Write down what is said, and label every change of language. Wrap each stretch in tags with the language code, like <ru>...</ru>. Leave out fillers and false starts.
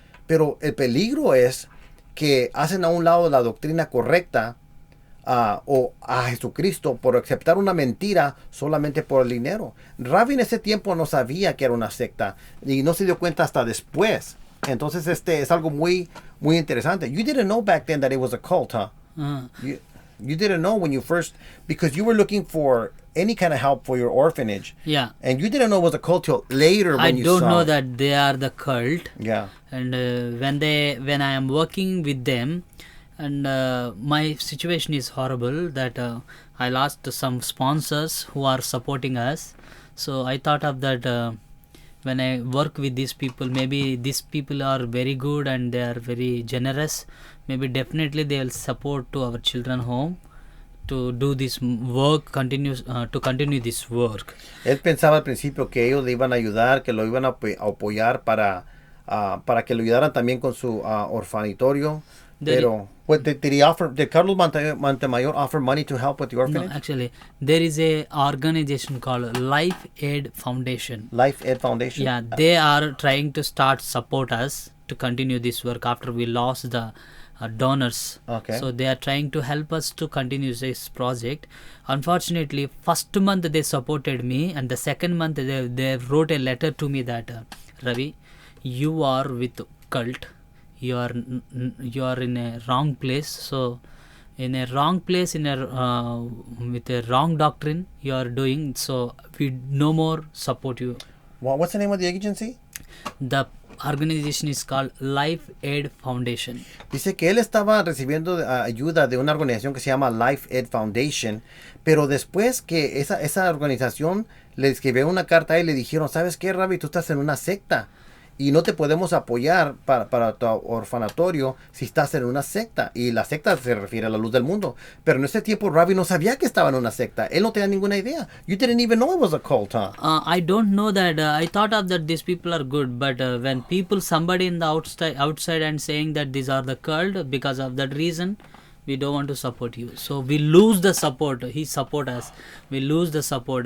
<es>Pero el peligro es que hacen a un lado la doctrina correcta o a Jesucristo por aceptar una mentira solamente por el dinero. Ravi en ese tiempo no sabía que era una secta y no se dio cuenta hasta después. Entonces es algo muy interesante.</es> <en>You didn't know back then that it was a cult, huh? You didn't know when you first, because you were looking for any kind of help for your orphanage. Yeah. And you didn't know it was a cult till later when you saw. I don't know that they are the cult. Yeah. And when I am working with them, and my situation is horrible that I lost some sponsors who are supporting us. So I thought of that. When I work with these people, maybe these people are very good and they are very generous. Maybe definitely they will support to our children home to do this work, to continue this work.</en> <es>Él pensaba al principio que ellos le iban a ayudar, que lo iban a apoyar para que lo ayudaran también con su orfanatorio.</es> <en>Pero, did Carlos Montemayor offer money to help with the orphanage? No, actually, there is a organization called Life Aid Foundation. Life Aid Foundation? Yeah, they are trying to support us to continue this work after we lost the donors. Okay. So they are trying to help us to continue this project. Unfortunately, first month they supported me, and the second month they wrote a letter to me that Ravi, you are with cult. You are in a wrong place. So in a wrong place, with a wrong doctrine you are doing. So we no more support you. Well, what's the name of the agency? The organization is called Life Aid Foundation.</en> <es>Dice que él estaba recibiendo ayuda de una organización que se llama Life Aid Foundation, pero después que esa organización le escribió una carta y le dijeron, ¿sabes qué, Ravi? Tú estás en una secta y no te podemos apoyar para tu orfanatorio si estás en una secta. Y la secta se refiere a la Luz del Mundo. Pero en ese tiempo Ravi no sabía que estaba en una secta. Él no tenía ninguna idea.</es> <en>You didn't even know it was a cult, huh? I don't know that. I thought of that these people are good. But when somebody in the outside and saying that these are the cult, because of that reason, we don't want to support you. So we lose the support. He support us. We lose the support.</en>